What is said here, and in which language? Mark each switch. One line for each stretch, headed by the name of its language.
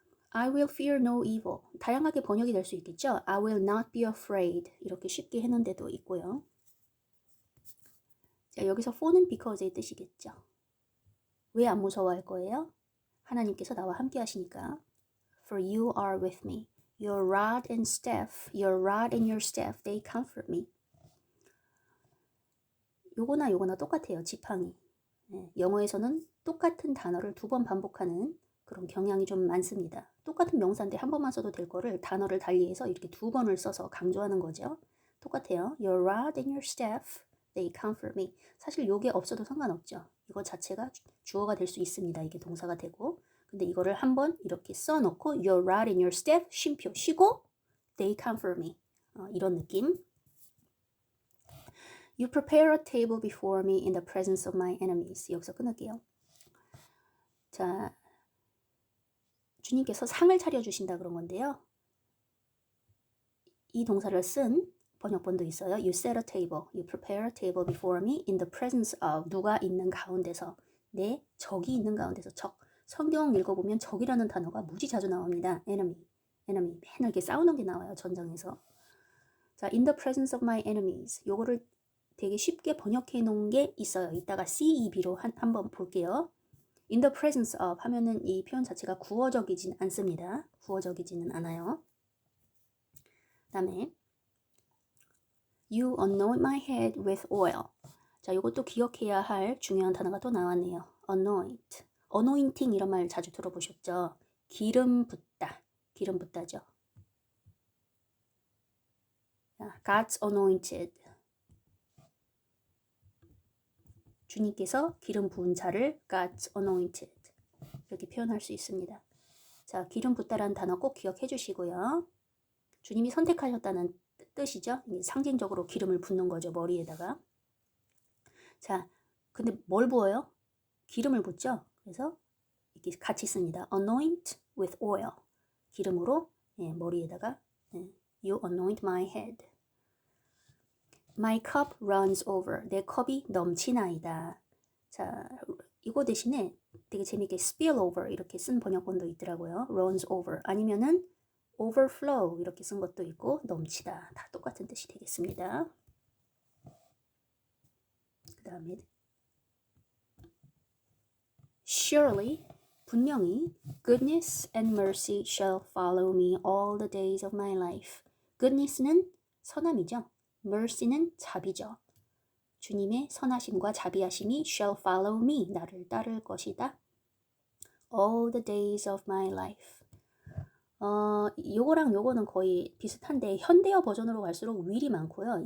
English: I will fear no evil.
Korean: 다양하게 번역이 될 수 있겠죠.
English: I will not be afraid.
Korean: 이렇게 쉽게 해놓은 데도 있고요. 자, 여기서 for는 because의 뜻이겠죠. 왜 안 무서워할 거예요? 하나님께서 나와 함께 하시니까.
English: For you are with me. Your rod and your staff, they comfort me.
Korean: 요거나 똑같아요. 지팡이. 네, 영어에서는 똑같은 단어를 2번 반복하는 그런 경향이 좀 많습니다. 똑같은 명사인데 한 번만 써도 될 거를 단어를 달리해서 이렇게 2번을 써서 강조하는 거죠. 똑같아요.
English: Your rod and your staff, they comfort me.
Korean: 사실 요게 없어도 상관없죠. 이거 자체가 주어가 될 수 있습니다. 이게 동사가 되고. 근데 이거를 한번 이렇게 써놓고
English: Your rod and your staff,
Korean: 쉼표 쉬고
English: They comfort me.
Korean: 이런 느낌.
English: You prepare a table before me in the presence of my enemies.
Korean: 여기서 끊을게요. 자, 주님께서 상을 차려주신다 그런 건데요. 이 동사를 쓴 번역본도 있어요.
English: You set a table. You prepare a table before me in the presence of.
Korean: 누가 있는 가운데서. 내 적이 있는 가운데서. 적. 성경 읽어보면 적이라는 단어가 무지 자주 나옵니다.
English: enemy.
Korean: 맨날 이렇게 싸우는 게 나와요. 전장에서.
English: 자, in the presence of my enemies.
Korean: 요거를 되게 쉽게 번역해 놓은 게 있어요. 이따가 CEB로 한번 볼게요. In the presence of 하면은 이 표현 자체가 구어적이진 않습니다. 구어적이지는 않아요. 그 다음에
English: You anoint my head with oil.
Korean: 자, 이것도 기억해야 할 중요한 단어가 또 나왔네요.
English: Anoint.
Korean: Anointing 이런 말 자주 들어보셨죠? 기름 붓다. 기름 붓다죠.
English: God's anointed.
Korean: 주님께서 기름 부은 자를 God's anointed. 이렇게 표현할 수 있습니다. 자, 기름 붓다라는 단어 꼭 기억해 주시고요. 주님이 선택하셨다는 뜻이죠. 상징적으로 기름을 붓는 거죠. 머리에다가. 자, 근데 뭘 부어요? 기름을 붓죠. 그래서 이렇게 같이 씁니다.
English: Anoint with oil.
Korean: 기름으로 예, 머리에다가 예,
English: You anoint my head. My cup runs over.
Korean: 내 컵이 넘치나이다. 자, 이거 대신에 되게 재밌게 spill over 이렇게 쓴 번역본도 있더라고요. runs over 아니면은 overflow 이렇게 쓴 것도 있고 넘치다. 다 똑같은 뜻이 되겠습니다. 그 다음에
English: Surely
Korean: 분명히
English: goodness and mercy shall follow me all the days of my life.
Korean: goodness는 선함이죠. mercy는 자비죠. 주님의 선하심과 자비하심이
English: shall follow me,
Korean: 나를 따를 것이다.
English: all the days of my life.
Korean: 요거랑 요거는 거의 비슷한데 현대어 버전으로 갈수록 will이 많고요.